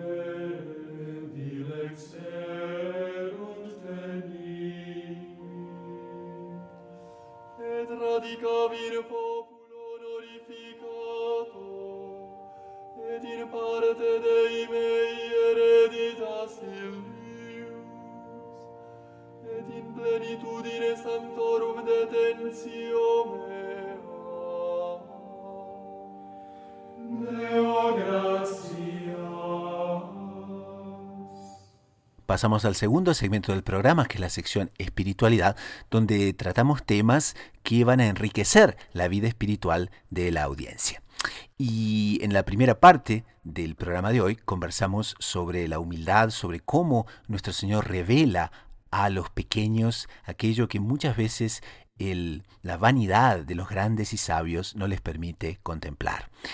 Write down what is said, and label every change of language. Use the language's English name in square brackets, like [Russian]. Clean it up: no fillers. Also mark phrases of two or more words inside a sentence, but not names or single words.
[Latin] dilexerunt tenit, et radicavir populo glorificato, et in parte Dei mei hereditas illius, et in plenitudine sanctorum detentio mea. Deo gratias. [Spanish] Pasamos al segundo segmento del programa, que es la sección espiritualidad, donde tratamos temas que van a enriquecer la vida espiritual de la audiencia. Y en la primera parte del programa de hoy conversamos sobre la humildad, sobre cómo nuestro Señor revela a los pequeños aquello que muchas veces la vanidad de los grandes y sabios no les permite contemplar.